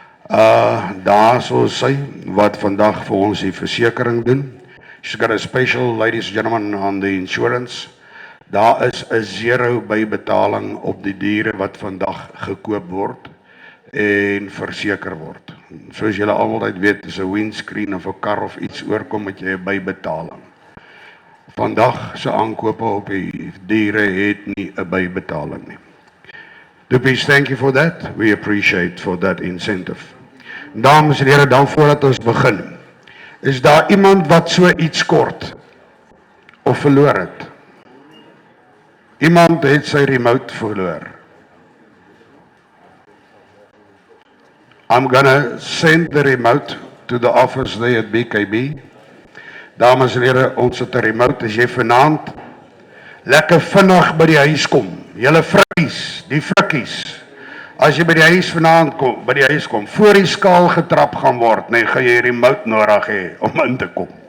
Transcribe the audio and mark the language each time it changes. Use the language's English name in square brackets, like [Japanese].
[Afrikaans] Daar sal sy, wat vandag vir ons die versekering doen. [English] She's got a special, ladies and gentlemen, on the insurance. [Afrikaans] Daar is 'n 0 bybetaling op die diere wat vandag gekoop word en verseker word. Soos julle almal weet, as 'n windscreen of 'n kar of iets oorkom, het jy 'n bybetaling. Vandag se aankope op die diere het nie 'n bybetaling nie. [English] Duppies, thank you for that. We appreciate for that incentive. [Afrikaans] Dames en here, dan voordat ons begin, is daar iemand wat so iets kort of verloor het? Iemand het sy remote verloor. [English] I'm gonna send the remote to the office there at BKB. [Afrikaans] Dames en here, ons het 'n remote. As jy vanaand lekker vinnig by die huis kom, julle vrikkies, die frikkies, as jy by die huis kom, voor die skaal getrap gaan word, nee, gaan jy remote nodig hê om in te kom.